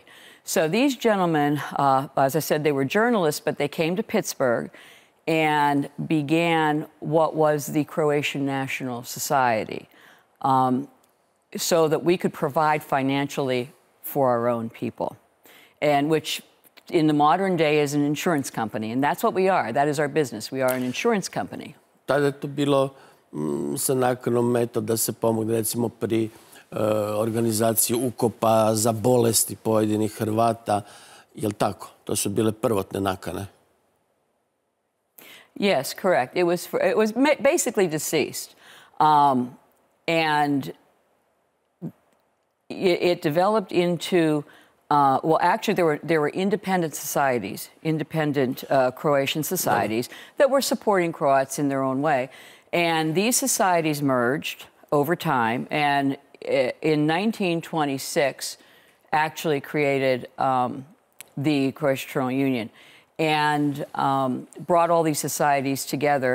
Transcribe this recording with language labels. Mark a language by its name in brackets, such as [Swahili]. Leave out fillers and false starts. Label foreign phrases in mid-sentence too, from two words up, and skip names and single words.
[English] So these gentlemen, as I said, they were journalists, but they came to Pittsburgh and began what was the Croatian National Society, so that we could provide financially for our own people, and which in the modern day is an insurance company, and that's what we are. That is our business. We are an insurance company. [Croatian] Tada je to bilo sa nakanom metod da se pomogne, recimo, pri organizaciji ukopa za bolesti pojedinih Hrvata. Jel' tako? To su bile prvotne nakane. [English] Yes, correct. It was basically deceased, and it developed into well, actually, there were independent societies, independent Croatian societies that were supporting Croats in their own way, and these societies merged over time, and in 1926, actually created the Croatian Fraternal Union, and brought all these societies together.